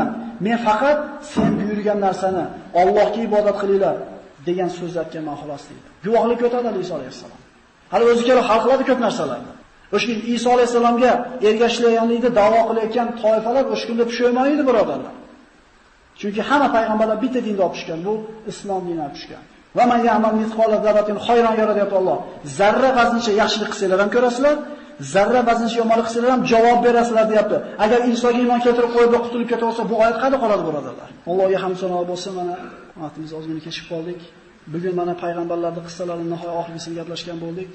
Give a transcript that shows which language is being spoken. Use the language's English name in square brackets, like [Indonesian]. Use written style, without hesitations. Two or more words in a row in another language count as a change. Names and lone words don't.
[Uzbek] Men faqat sen buyurgan narsani Allohga ibodat qilinglar degan so'zni aytganman xolos" deydi. Guvohlik o'tadi Iso alayhisalom. Hali o'zi kelib hal qiladi ko'p narsalarni. O'sha Iso alayhisalomga ergashlayotganlikni da'vo qilayotgan toifalar o'sha kunda pushaymon edi, birodarlar. Chunki hamma payg'ambarlar bitta dinda olib tushgan, bu islom diniga olib tushgan. [Arabic] ومن يعمل مثقال ذرة خيرا يره [Uzbek] deyapti Alloh. Zarra vazncha yaxshilik qilsanglar ham ko'rasizlar, zarra vazncha yomonlik qilsanglar ham javob berasizlar deyapti. Agar Isoga iymon keltirib qo'yib qutulib ketaversa, bu oyat qayerda qoladi, birodarlar? Allohga hamd sanolar bo'lsin. Mana vaqtimiz ozgina kechib qoldik. Bugun mana payg'ambarlarning qissalarini nihoyat oxirgisini gaplashgan bo'ldik.